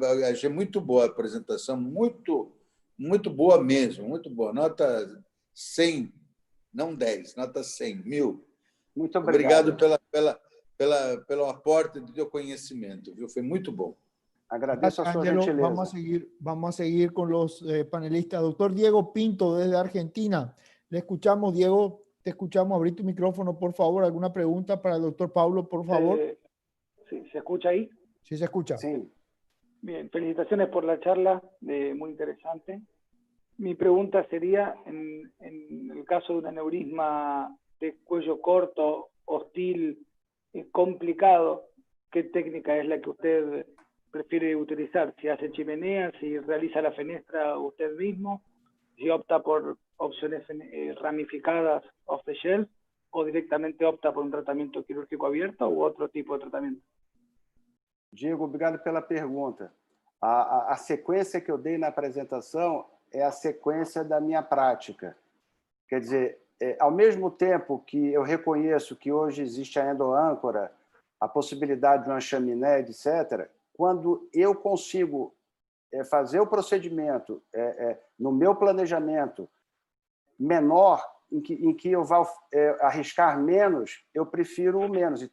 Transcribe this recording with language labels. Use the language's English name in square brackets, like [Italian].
[Portuguese] Achei muito boa a apresentação, muito boa mesmo, muito boa. Nota 100, não 10, nota 100, 1000. Muito obrigado. Obrigado pelo aporte do teu conhecimento, viu? Foi muito bom. Agradeço a sua gentileza. [Spanish] Vamos a seguir con los panelistas. Doctor Diego Pinto, desde Argentina. Le escuchamos, Diego. Te escuchamos. Abrí tu micrófono, por favor. ¿Alguna pregunta para el doctor Paulo, por favor? Sí, ¿se escucha ahí? Sí, se escucha. Sí. Bien, felicitaciones por la charla, muy interesante. Mi pregunta sería, en el caso de un aneurisma de cuello corto, hostil, complicado, ¿qué técnica es la que usted prefiere utilizar, si hace chimenea, si realiza la fenestra usted mismo, si opta por opciones ramificadas [English] off the shelf [Spanish] o directamente opta por un tratamiento quirúrgico abierto u otro tipo de tratamiento. [Portuguese] Diego, obrigado pela pergunta. A sequência que eu dei na apresentação é a sequência da minha prática. Quer dizer, ao mesmo tempo que eu reconheço que hoje existe a endoâncora, a possibilidade de uma chaminé, etc., quando eu consigo fazer o procedimento no meu planejamento menor, em que eu vou arriscar menos, eu prefiro o menos.